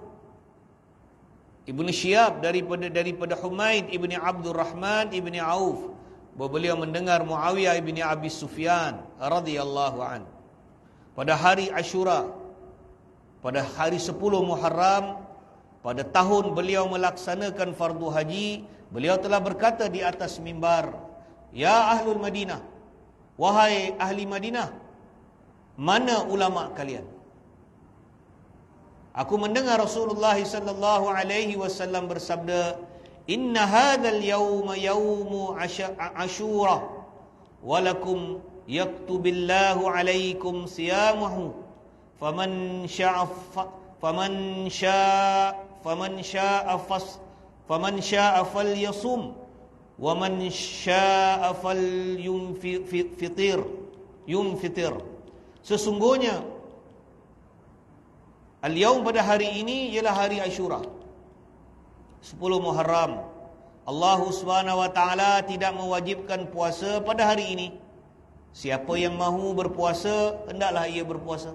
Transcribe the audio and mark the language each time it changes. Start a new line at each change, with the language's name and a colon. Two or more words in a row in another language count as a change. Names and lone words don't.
Malay: Ibn Syihab daripada Humaid Ibn Abdurrahman Ibn Auf, bahawa beliau mendengar Muawiyah Ibn Abi Sufyan
Arabic: رضي الله عن,
Malay: pada hari Ashura, pada hari 10 Muharram, pada tahun beliau melaksanakan fardu haji, beliau telah berkata di atas mimbar,
Arabic: يا أهل المدينة,
Malay: wahai ahli Madinah, mana ulama kalian? Aku mendengar Rasulullah
Arabic: صلى الله عليه وسلم
Malay: bersabda,
Arabic: "إن هذا اليوم يوم عاشوراء ولكم يكتب الله عليكم صيامه فمن شاء فليصم ومن شاء فليفطر."
Malay: Sesungguhnya al-yaum pada hari ini ialah hari Asyura, 10 Muharram. Allah
Arabic: سبحانه وتعالى
Malay: tidak mewajibkan puasa pada hari ini. Siapa yang mahu berpuasa, hendaklah ia berpuasa.